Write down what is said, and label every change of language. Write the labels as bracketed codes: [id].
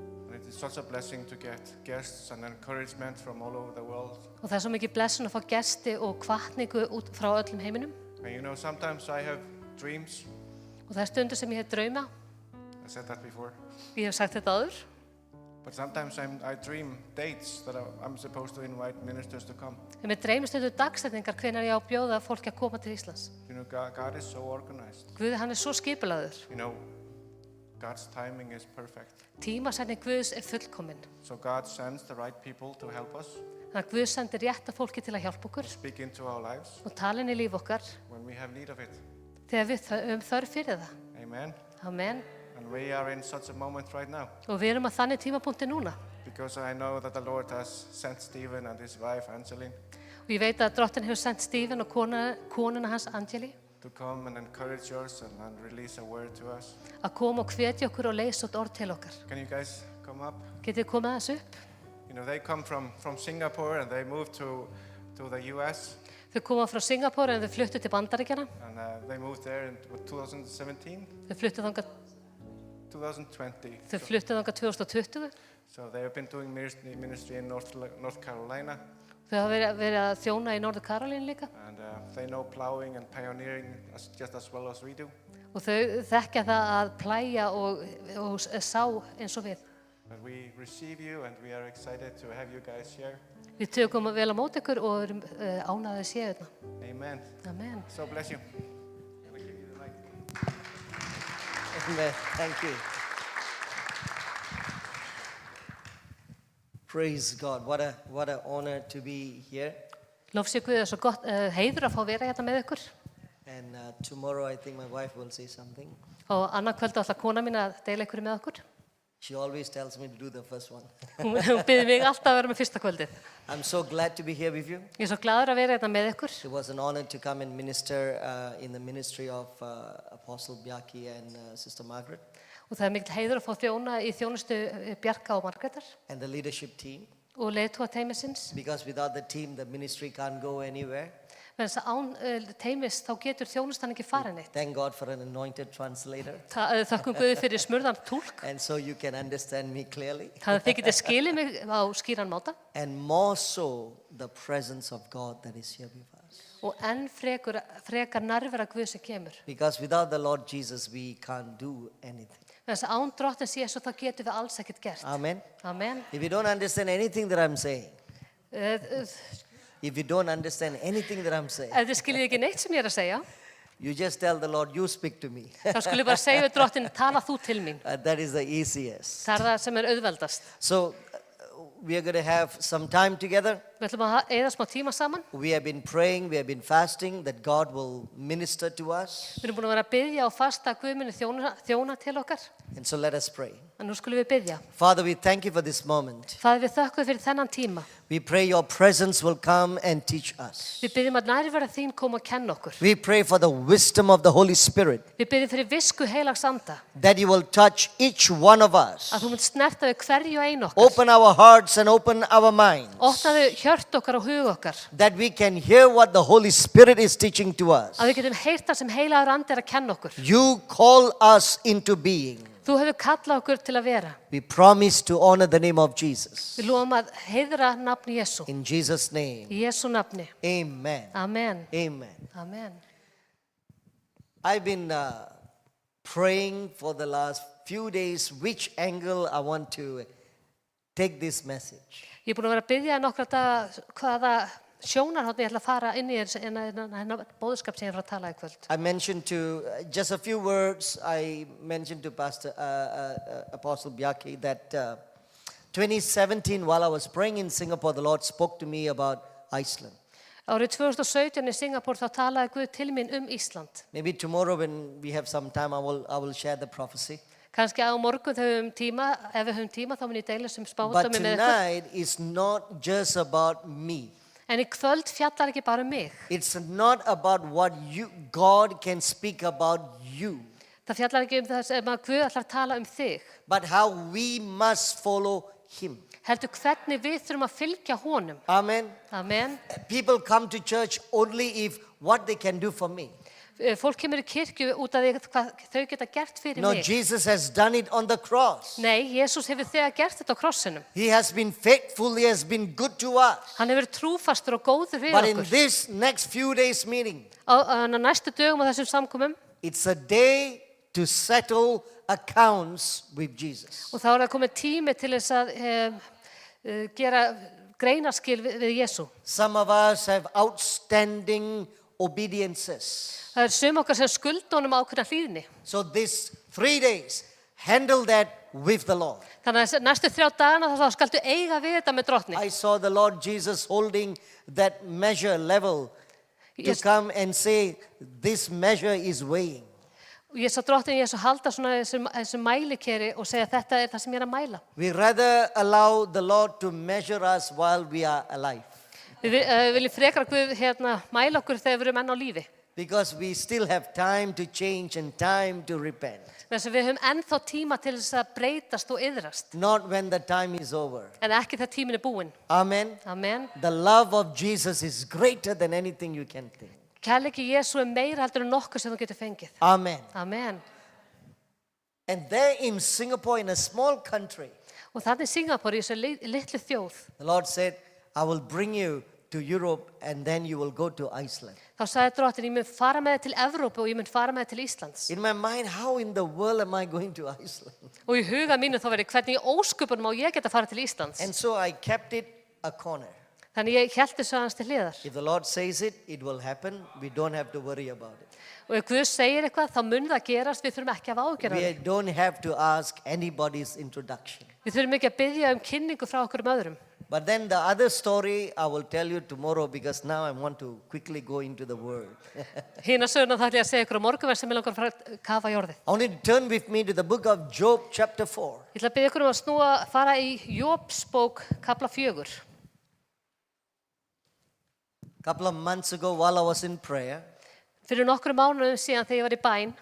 [en] And it is such a blessing to get guests and encouragement from all over the world. [is] Og það er svo mikið blessun að fá gesti og hvatningu út frá öllum heiminum. [en] And you know, sometimes I have dreams. [is] Og það er stundur sem ég hef drauma. [en] I said that before. [is] Ég hef sagt þetta áður. [en] But sometimes I dream dates that I'm supposed to invite ministers to come. [is] En mér dreymir stundur dagsetningar hvenær ég á að bjóða fólki að koma til Íslands. [en] You know, God is so organized. [is] Guð, hann er svo skipulagður. [en] You know, God's timing is perfect. [is] Tímasetning Guðs er fullkomin. [en] So God sends the right people to help us, [is] Þannig að Guð sendir rétta fólki til að hjálpa okkur [en] speak into our lives [is] og tala inn í líf okkar [en] when we have need of it. [is] þegar við höfum þörf fyrir það. [en] Amen. [is] Amen. [en] And we are in such a moment right now [is] Og við erum að þannig tímapunkti núna. [en] because I know that the Lord has sent Stephen and his wife Angeline [is] Og ég veit að drottin hefur sendt Stephen og konuna hans Angeli [en] to come and encourage us and release a word to us. [is] að koma og hvetja okkur og leysa út orð til okkar. [en] Can you guys come up? [is] Getið þið komið aðeins upp? [en] You know, they come from Singapore and they moved to the US [is] Þau koma frá Singapore en þau fluttu til Bandaríkjanna. [en] and they moved there in 2017, [is] Þau fluttu þangað [en] 2020. [is] Þau fluttu þangað 2020. [en] So they have been doing ministry in North Carolina, [is] Þau hafa verið að þjóna í Norður Karolínu líka [en] and they know plowing and pioneering just as well as we do. [is] og þau þekkja það að plæja og sá eins og við. [en] But we receive you and we are excited to have you guys here. [is] Við tökum vel á móti ykkur og erum ánægðir að séu þetta. [en] Amen. [is] Amen. [en] So bless you. I'm gonna give you the mic. Amen. Thank you. Praise God. What a honor to be here. [is] Lofsið Guð er svo gott heiður að fá vera hérna með ykkur. [en] And tomorrow I think my wife will say something. [is] Og annað kvöld ætla kona mín að deila ykkur með okkur. [en] She always tells me to do the first one. [is] Hún biður mig alltaf að vera með fyrsta kvöldið. [en] I'm so glad to be here with you. [is] Ég er svo gladur að vera hérna með ykkur. [en] It was an honor to come and minister in the ministry of Apostle Bjarki and Sister Margaret [is] Og það er mikill heiður að fá þjóna í þjónustu Bjarka og Margrétar [en] and the leadership team. [is] og leiðtoga teymisins. [en] Because without the team, the ministry can't go anywhere. [is] Vegna þess að án teymis þá getur þjónustan ekki farið neitt. [en] Thank God for an anointed translator. [is] Þakkum Guði fyrir smurðan túlk. [en] And so you can understand me clearly. [is] Það þið getið skilið mig á skýran máta. [en] And more so, the presence of God that is here with us. [is] Og enn frekar nærvera Guð sem kemur. [en] Because without the Lord Jesus, we can't do anything. [is] Vegna þess að án drottins Jesú þá getum við alls ekkert gert. [en] Amen. [is] Amen. [en] If you don't understand anything that I'm saying, [is] Ef [en] if you don't understand anything that I'm saying, [is] þið skiljið ekki neitt sem ég er að segja, [en] you just tell the Lord, you speak to me. [is] þá skulle ég bara segja við drottin, tala þú til mín. [en] That is the easiest. [is] Það er það sem er auðveldast. [en] So we are going to have some time together. [is] Við ætlum að eyða smá tíma saman. [en] We have been praying, we have been fasting that God will minister to us. [is] Við erum búin að vera að biðja og fasta að Guð muni þjóna til okkar. [en] And so let us pray. [is] En nú skulum við biðja. [en] Father, we thank you for this moment. [is] Faðir, við þökkum fyrir þennan tíma. [en] We pray your presence will come and teach us. [is] Við biðjum að nærvera þín koma og kenna okkur. [en] We pray for the wisdom of the Holy Spirit, [is] Við biðjum fyrir visku heilags anda. [en] that you will touch each one of us. [is] Að þú munt snerta við hverju og einu okkar. [en] Open our hearts and open our minds, [is] Opnaðu hjört okkar og hug okkar. [en] that we can hear what the Holy Spirit is teaching to us. [is] Að við getum heyrt það sem heilagur andi er að kenna okkur. [en] You call us into being. [is] Þú hefur kallað okkur til að vera. [en] We promise to honor the name of Jesus. [is] Við lofum að heiðra nafni Jesú. [en] In Jesus' name, [is] Í Jesú nafni. [en] amen. [is] Amen. [en] Amen. [is] Amen. [en] I've been praying for the last few days which angle I want to take this message. [is] Ég er búin að vera að biðja nokkra daga hvaða sjónarhorn ég ætla að fara inn í hennar bóðskap sem ég er að tala í kvöld. [en] I mentioned to, just a few words, I mentioned to Pastor Apostle Bjarki that 2017, while I was praying in Singapore, the Lord spoke to me about Iceland. [is] Árið 2017 í Singapúr þá talaði Guð til mín Ísland. [en] Maybe tomorrow when we have some time, I will share the prophecy. [is] Kannski á morgun þegar við höfum tíma, ef við höfum tíma þá mun ég deila sem [en] But [is] spádómi með ykkur. [en] tonight is not just about me. [is] En í kvöld fjallar ekki bara mig. [en] It's not about what God can speak about you, [is] Það fjallar ekki það sem að Guð ætlar að tala þig. [en] but how we must follow Him. [is] Heldur hvernig við þurfum að fylgja honum. [en] Amen. [is] Amen. [en] People come to church only if what they can do for me. [is] Fólk kemur í kirkju út af því hvað þau geta gert fyrir [en] No, [is] mig. [en] Jesus has done it on the cross. [is] Nei, Jesús hefur þegar gert þetta á krossinum. [en] He has been faithful. He has been good to us. [is] Hann hefur trúfastur og góður við [en] But in [is] okkur. [en] this next few days meeting, [is] Á næstu dögum á þessum samkomum [en] it's a day to settle accounts with Jesus. [is] og þá það komið tími til þess að gera greinaskil við Jesú. [en] Some of us have outstanding obediences. [is] Það sum okkar sem skulda honum ákveðna hlýðni. [en] So these 3 days, handle that with the Lord. [is] Þannig að næstu 3 dagana þá skaltu eiga við þetta með drottni. [en] I saw the Lord Jesus holding that measure level to Yes. come and say, this measure is weighing. [is] Og ég sá drottni Jesú halda svona þessu mælikeri og segja þetta er það sem ég er að mæla. [en] We rather allow the Lord to measure us while we are alive, [is] Við viljum frekar Guð mæla okkur þegar við erum enn á lífi. [en] because we still have time to change and time to repent. [is] Þess að við höfum ennþá tíma til þess að breytast og iðrast. [en] Not when the time is over. [is] En ekki þegar tíminn er búinn. [en] Amen. [is] Amen. [en] The love of Jesus is greater than anything you can think. [is] Kærleiki Jesú er meira heldur en nokkuð sem þú getur fengið. [en] Amen. [is] Amen. [en] And there in Singapore, in a small country, [is] Og þannig Singapúr í þessu litlu þjóð. [en] the Lord said, I will bring you to Europe and then you will go to Iceland. [is] Þá sagði drottinn, ég mun fara með þig til Evrópu og ég mun fara með þig til Íslands. [en] In my mind, how in the world am I going to Iceland? [is] Og í huga mínu þá verið, hvernig í ósköpunum á ég geta fara til Íslands. [en] And so I kept it a corner. [is] Þannig ég hélt þessu aðeins til hliðar. [en] If the Lord says it, it will happen. We don't have to worry about it. [is] Og ef Guð segir eitthvað, þá mun það gerast, við þurfum ekki að ágjöra [en] We [is] það. [en] don't have to ask anybody's introduction. [is] Við þurfum ekki að biðja kynningu frá okkur öðrum. [en] But then the other story I will tell you tomorrow because now I want to quickly go into the word. [is] Hina söguna það ætla ég að segja ykkur á morgun sem ég langar að fara að kafa jörðið. [en] I want you to turn with me to the book of Job chapter 4. [is] Ég ætla að biðja ykkur að fara í Jóbs bók kapla 4. [en] A couple of months ago while I was in prayer, [is] Fyrir nokkrum mánuðum síðan þegar ég var í bæn,